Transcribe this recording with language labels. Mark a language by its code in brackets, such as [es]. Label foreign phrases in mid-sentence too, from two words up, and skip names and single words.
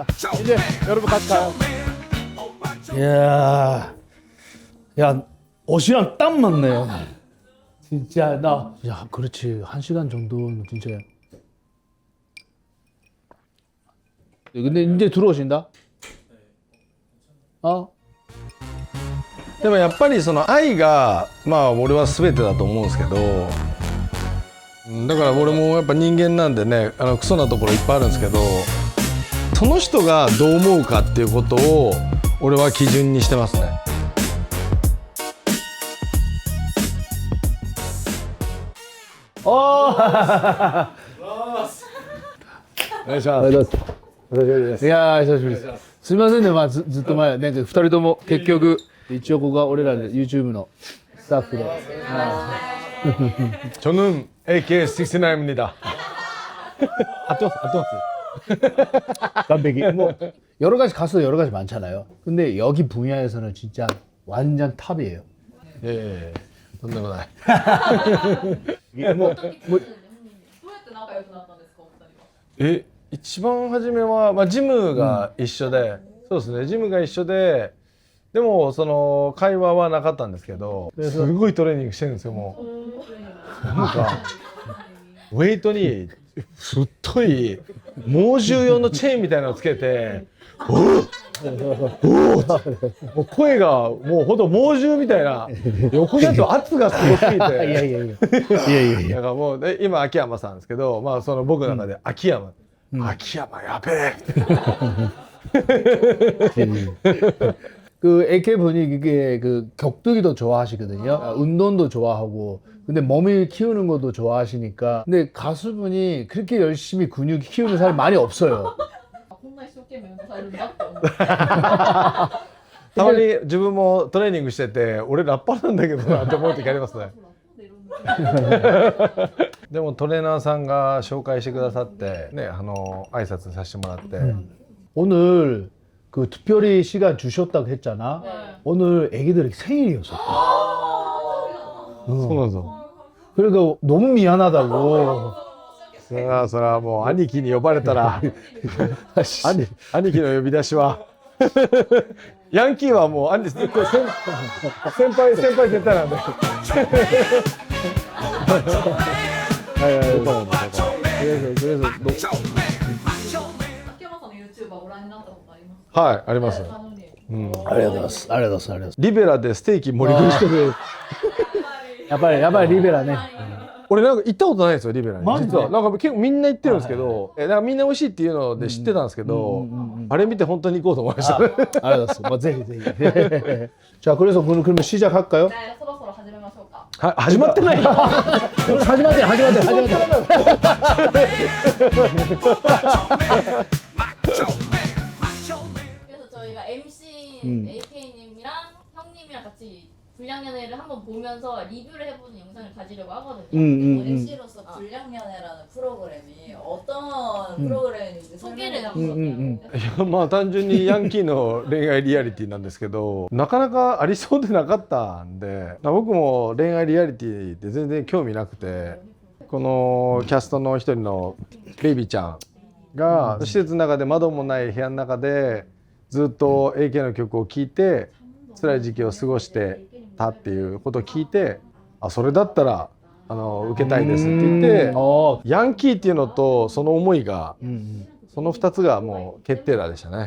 [ko] 이제 여러분 같이 가요. 야 옷이랑 딱 맞네. 진짜 야 그렇지 1시간 정도는 진짜. 근데 이제 들어오신다? [ja] でもやっぱりその愛がまあ俺は全てだと思うんですけど、だから俺もやっぱ人間なんでねクソなところいっぱいあるんですけど、その人がどう思うかっていうことを俺は基準にしてますね。お願いします。いや久しぶりです。すみませんね、ずっと前ね、2人とも結局一応ここが俺らで YouTube のスタッフで。 [ko] 저는 AK69입니다. 맞죠? 완벽히. 뭐 여러 가지 가수 여러 가지 많잖아요. 근데 여기 분야에서는 진짜 완전 탑이에요. 예. [ja] とんでもない。どうやって仲良くなったんですか、お二人は。一番初めは、まあ、ジムが一緒で、そうですね、ジムが一緒で、でもその会話はなかったんですけど、すごいトレーニングしてるんですよ。もうなんかウェイトに太い猛獣用のチェーンみたいなのをつけて、もう声がもうほんと猛獣みたいな、横だと圧がすごすぎて、だからもう今秋山さんですけど、まあその僕の中で秋山やべえ。 [ko] 그 AK 분이 그게 그 격투기도 좋아하시거든요. 운동도 좋아하고. 근데 몸을 키우는 것도 좋아하시니까. 근데 가수분이 그렇게 열심히 근육 키우는 사람이 많이 없어요. [ja] こんな一生懸命運動されるんだって思って。たまに自分もトレーニングしてて、俺ラッパーなんだけどなって思う時ありますね。でもトレーナーさんが紹介してくださってね、挨拶させてもらって、 [ko] 오늘 그 특별히 시간 주셨다고 했잖아. 오늘 애기들이 생일이었어. [ja] そうなんぞ。 [ko] 그러니까 너무 미안하다고. [ja] それはもう兄貴に呼ばれたら兄貴の呼び出しはヤンキーはもう先輩絶対なんで。 [ko] 그래서 너... [ja] 秋山さんの YouTuber ご覧になったことありますか？はい、あります。ありがとうございます。ありがとうございます。リベラでステーキ盛り食いしてる。やっぱりリベラね。俺なんか行ったことないんですよリベラに。マジで実はなんか結構みんな行ってるんですけど、なんかみんな美味しいっていうので知ってたんですけど、あれ見て本当に行こうと思いましたね。ありがとうございます. 뭐,ぜひ. [ko] 자, 그래서 그러면 시작할까요? 네, 서로 始めましょうか. [ja] 始まってない。始まって. [ko] 그래서 저희가 MC AK님이랑 형님이랑 같이 불량연애를 한번 보면서 리뷰를 해보는 영상을 가지려고 하거든요. MC로서 불량연애라는 프로그램이 어떤 프로그램인지 소개를 설명해 한번. [ja] いやまあ単純にヤンキーの恋愛リアリティなんですけど、なかなかありそうでなかったんで、僕も恋愛リアリティって全然興味なくて、このキャストの一人のベイビーちゃんが施設の中で窓もない部屋の中でずっと AK の曲を聴いて辛い時期を過ごしてたっていうことを聞いて、あ、それだったら受けたいですって言ってヤンキーっていうのとその思いが、その2つがもう決定打でしたね。